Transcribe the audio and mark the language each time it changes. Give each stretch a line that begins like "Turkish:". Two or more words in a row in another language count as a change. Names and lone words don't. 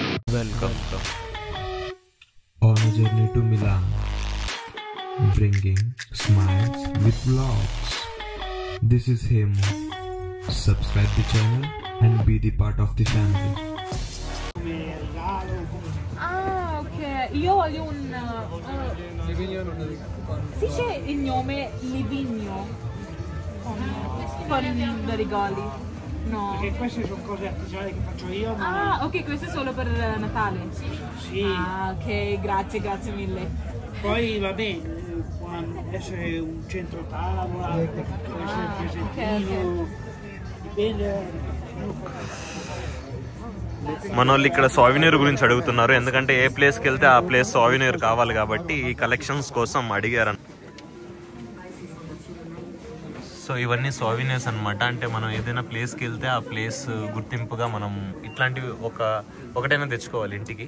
English: Welcome on a journey to Milan, bringing smiles with vlogs. This is Hemu. Subscribe the channel and be the part of the family.
Italian: Ah, ok. Io voglio un... Livigno non è Sì, c'è il nome Livigno con i regali. No. Perché queste sono cose artigianali che faccio io. Ma Ah, ok, questo è solo per Natale. sì. Ah, ok, grazie mille. Poi va bene, può essere un centro tavola, può essere un presentino, dipende.
Telugu: మన వాళ్ళు ఇక్కడ సావినీర్ గురించి అడుగుతున్నారు, ఎందుకంటే ఏ ప్లేస్కి వెళ్తే ఆ ప్లేస్ సావినీర్ కావాలి కాబట్టి ఈ కలెక్షన్స్ కోసం అడిగారు. సో ఇవన్నీ సావినీర్స్ అనమాట. అంటే మనం ఏదైనా ప్లేస్కి వెళ్తే ఆ ప్లేస్ గుర్తింపుగా మనం ఇట్లాంటివి ఒకటైనా తెచ్చుకోవాలి ఇంటికి.